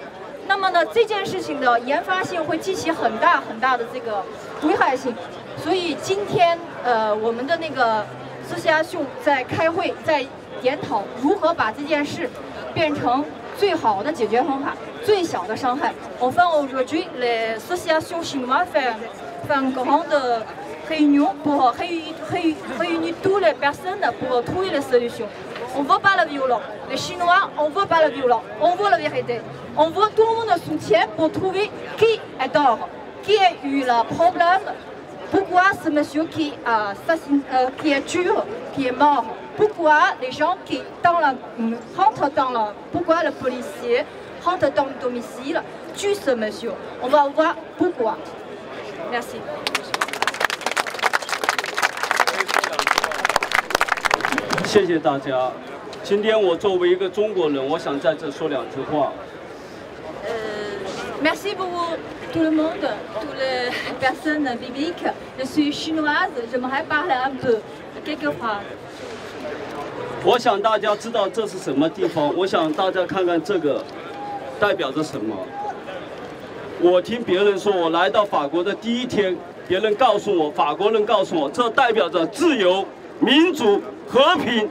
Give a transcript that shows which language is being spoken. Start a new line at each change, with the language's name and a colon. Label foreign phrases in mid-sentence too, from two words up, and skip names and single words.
Chinese: 那么呢，这件事情的研发性会激起很大的这个危害性。所以今天我们的那个association在开会，在研讨如何把这件事变成最好的解决方法，最小的伤害。
French: Enfin aujourd'hui, l'association chinoise fait une grande réunion pour réunir toutes les personnes pour trouver les solutions. On ne veut pas la violence. Les Chinois, on ne veut pas la violence. On veut la vérité. On veut tout le monde soutien pour trouver qui est tort, qui a eu le problème. Pourquoi ce monsieur qui est tué, qui est mort? Pourquoi les gens qui rentrent pourquoi le policier rentre dans le domicile, tue ce monsieur? On va voir pourquoi. Merci.
Chinese: 谢谢大家。今天我作为一个中国人，我想在这说两句话。
French: Merci beaucoup tout le monde, toutes les personnes bibliques. Je suis chinoise, j'aimerais parler un peu, quelques phrases.
Chinese: 我想大家知道这是什么地方，我想大家看看这个代表着什么。我听别人说，我来到法国的第一天，别人告诉我，法国人告诉我，这代表着自由、民主、和平。